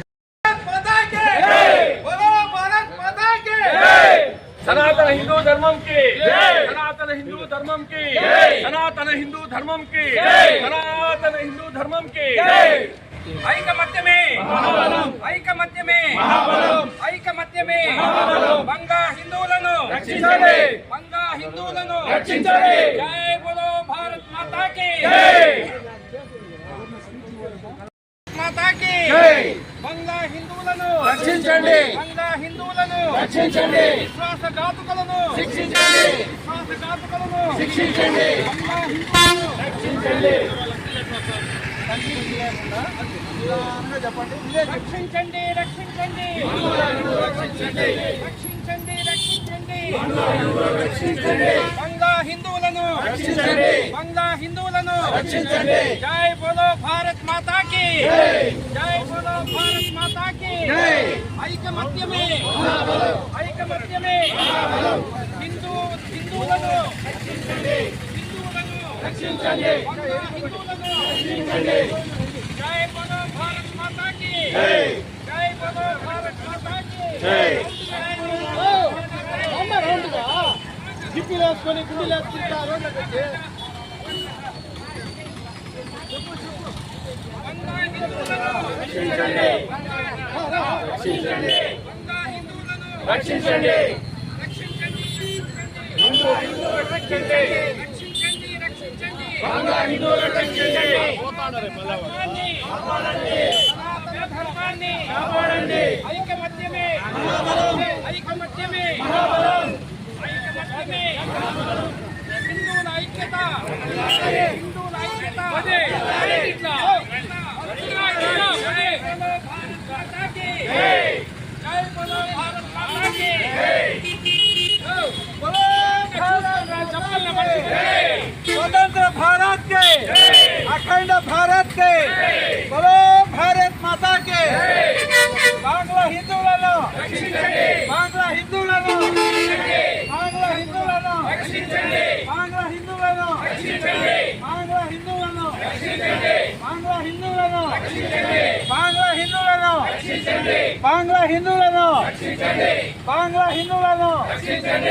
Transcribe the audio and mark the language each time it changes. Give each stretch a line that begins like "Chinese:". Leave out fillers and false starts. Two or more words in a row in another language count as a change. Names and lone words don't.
Telugu: సనాతన హిందూ ధర్మం కి, సనాతన హిందూ ధర్మం కి, సనాతన హిందూ ధర్మం కి, సనాతన హిందూ ధర్మం కి ఐకమత్యమే, ఐకమత్యమే, ఐకమత్యమే. బంగా హిందువులను రక్షించండి, బంగా హిందువులను రక్షించండి.
Hindi: जय बोलो भारत माता की माता की
Telugu: బంగా హిందువులను రక్షించండి, బంగా హిందువులను రక్షించండి. విశ్వాసఘాతుకులను శిక్షించండి, విశ్వాసఘాతుకులను శిక్షించండి, బంగా హిందువులను రక్షించండి. రక్షించండి, రక్షించండి, రక్షించండి, రక్షించండి, రక్షించండి. బంగా హిందువులను రక్షించండి, బంగా హిందువులను రక్షించండి.
Hindi: जय बोलो भारत माता की, जय बोलो भारत माता की.
Telugu: ఐకమత్యమే, ఐకమత్యమే. హిందువులను రక్షించండి, హిందువులను రక్షించండి, హిందువులను రక్షించండి.
Hindi: जय बोलो भारत माता की, जय बोलो भारत माता की.
Telugu: జిప్పులు వేసుకొని గుండెలు వేసుకుంటారు. బంగా హిందువులను రక్షించండి, రక్షించండి, బంగా హిందువులను రక్షించండి, రక్షించండి, హిందువులను రక్షించండి, రక్షించండి, రక్షించండి, బంగా హిందువులను రక్షించండి. ధర్మాన్ని కాపాడండి, సనాతన ధర్మాన్ని కాపాడండి. ఐకమత్యమే, ఐకమత్యమే, ఐకమత్యమే. హిందువుల ఐక్యత, హిందువుల ఐక్యత.
Hindi: स्वतंत्र भारत के, अखंड भारत के, बोलो भारत माता के.
Telugu: बांग्ला हिंदुవులను రక్షించండి, బాంగ్లా హిందువులను రక్షించండి, బాంగ్లా హిందువులను రక్షించండి, బాంగ్లా హిందువులను రక్షించండి, బాంగ్లా హిందువులను రక్షించండి, బాంగ్లా హిందువులను రక్షించండి, బాంగ్లా హిందువులను రక్షించండి, బాంగ్లా హిందువులను రక్షించండి, బాంగ్లా హిందువులను రక్షించండి.